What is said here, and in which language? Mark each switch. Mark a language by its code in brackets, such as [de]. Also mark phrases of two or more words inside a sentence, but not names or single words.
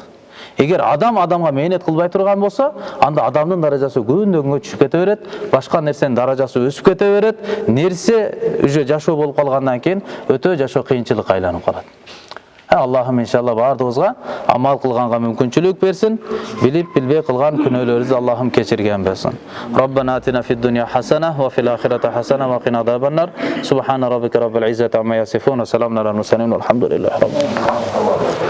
[ky] Эгер адам адамга мээнет кылбай турган болсо, анда адамдын даражасы күндөн күнгө түшүп кете берет, башка нерсенин даражасы өсүп кете берет, нерсе уже жашоо болуп калгандан кийин өтө жашоо кыйынчылыкка айланып калат. Аллахым иншалла бардыгыбызга амал кылганга мүмкүнчүлүк берсин, билип билбей кылган күнөөлөрүбүздү Аллахым кечирген болсун. [ar] ربنا آتنا في الدنيا حسنة وفي الآخرة حسنة وقنا عذاب النار. سبحان ربك رب العزة عما يصفون وسلام على المرسلين والحمد لله رب العالمين.